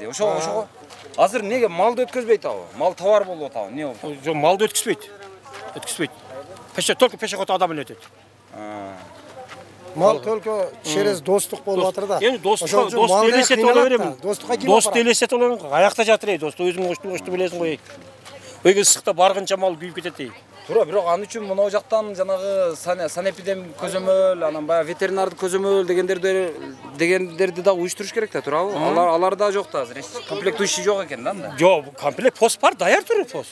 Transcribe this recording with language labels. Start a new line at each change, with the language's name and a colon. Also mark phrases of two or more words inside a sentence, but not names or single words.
Kyrgyz: Ошого азыр неге малды өткөзбөйт абы? Мал товар болуп атабы? Эмне болуп? Жок, малды өткөзбөйт.
Russian: Только пешеход
Kyrgyz: адам эле өтөт. Мал
Russian: только через
Kyrgyz: достук болуп атыр да. Эми достук элестетип ала берем. Дост элестетип алам. Аякта жатыр ей, дост өзүң кошто билесиң ғой. Өйгө ысыкта баргынча мал күйүп кетет ей. Туура, бирок аны үчүн мына жактан жанагы санэпидем көзөмөл, анан баягы ветеринардык көзөмөл дегендерди да уюштуруш керек да, туурабы? Алар да жок да азыр. Комплектующий жок экен да анда. Жок, комплект пост бар, даяр тур пост.